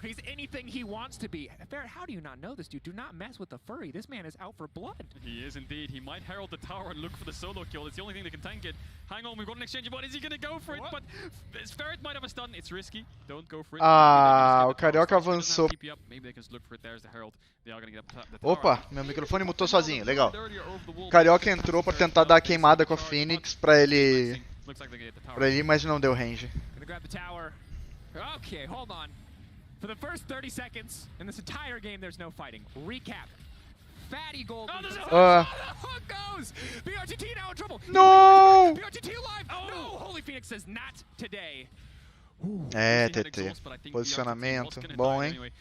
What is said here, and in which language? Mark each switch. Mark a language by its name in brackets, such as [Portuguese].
[English] He's anything he wants to be. Ferret, how do you not know this dude? Do not mess with the furry. This man is out for blood. He is indeed. He might herald the tower and look for the solo kill. It's the only thing that can tank it. Hang on, we've got an exchange. What is he going to go for it? But Ferret might have a stun. It's risky. Don't go for it. [Portuguese] O Carioca avançou. [English] Maybe they can just look for it. There's the herald. They are going to get the [Portuguese] Opa, meu microfone mutou sozinho. Legal. Carioca entrou pra tentar dar a queimada com a Phoenix pra ele ir, mas não deu range. [English] Gonna grab the tower. Okay, hold on. For the first 30 seconds in this entire game, there's no fighting. Recap. Fatty gold. Oh, the hook goes! BRTT now in trouble. No! BRTT alive. No! Holy Phoenix says not today. [Portuguese] TT. Posicionamento. Bom, hein?